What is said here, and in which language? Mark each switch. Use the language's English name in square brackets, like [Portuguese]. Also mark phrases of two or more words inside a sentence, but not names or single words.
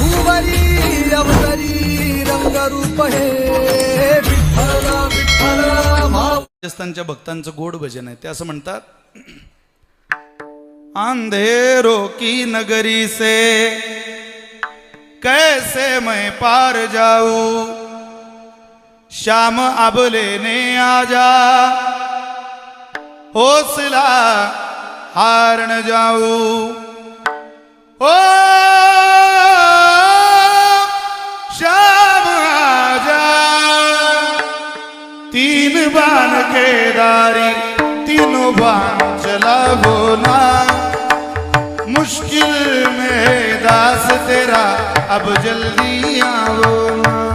[Marathi] ईश्वरी अवतरी रंगरूप हे विठ्ठल विठ्ठल राजस्थानच्या भक्तांचं गोड भजन आहे. ते असं म्हणतात, [Hindi] अंधेरों की नगरी से कैसे मैं पार जाऊं, शाम अब लेने आजा, हौसला हार न जाऊं. ओ शाम आजा, तीन बाण केदारी तीनों बाण चलावो ना, मुश्किल में दास तेरा अब जल्दी आओ ना.